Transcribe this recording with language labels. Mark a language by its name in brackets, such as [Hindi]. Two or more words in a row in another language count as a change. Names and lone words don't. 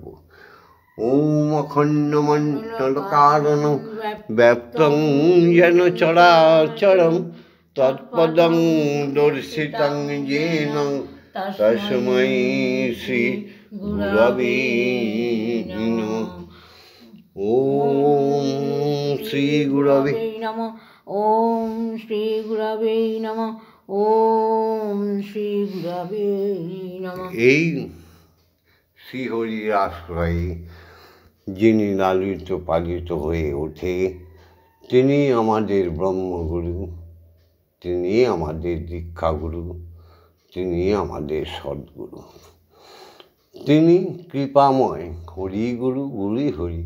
[Sanskrit] ওম অখণ্ড মণ্ডল কারণং ব্যাপ্তং যেন চরাচরং তৎপদং দর্শিতং যেন তস্मै শ্রী গুরবে নমঃ। ওম শ্রী গুরবে নমঃ। ওম শ্রী গুরবে নমঃ। ওম শ্রী গুরবে নমঃ। [Bangla] এই শ্রীহরির আশ্রয়ে যিনি লালিত পালিত হয়ে ওঠে, তিনি আমাদের ব্রহ্মগুরু, তিনি আমাদের দীক্ষাগুরু, তিনি আমাদের সদ্গুরু। তিনি কৃপাময়, হরি গুরু গুরি হরি।